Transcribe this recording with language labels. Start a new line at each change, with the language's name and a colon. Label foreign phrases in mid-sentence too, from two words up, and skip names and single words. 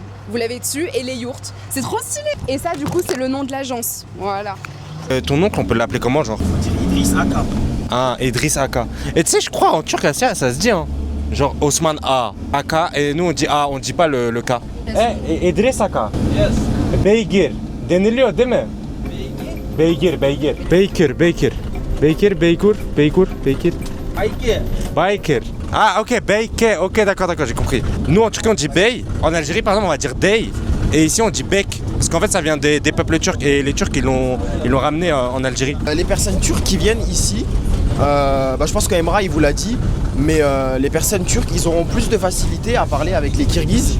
French: Vous l'avez dessus, et les yourtes. C'est trop stylé. Et ça, du coup, c'est le nom de l'agence. Voilà. Ton oncle, on peut l'appeler comment, genre? Idriss Aka. Ah, Idriss Aka. Et tu sais, je crois en turc, ça se dit, hein. Genre Osman A, Aka, et nous on dit A, on dit pas le K. Eh, Idriss Aka. Yes.
Turkish: Beygir. Deniliyor değil mi? Beygir.
French: Beykir. Ah, ok, Beyke. Ok, d'accord, j'ai compris. Nous en Turquie on dit Bey. En Algérie par exemple on va dire Dey. Et ici on dit Bek. Parce qu'en fait ça vient des peuples turcs et les Turcs ils l'ont ramené en Algérie. Les personnes turques qui viennent ici, je pense qu'Emra il vous l'a dit, mais les personnes turques ils auront plus de facilité à parler avec les Kirghizes.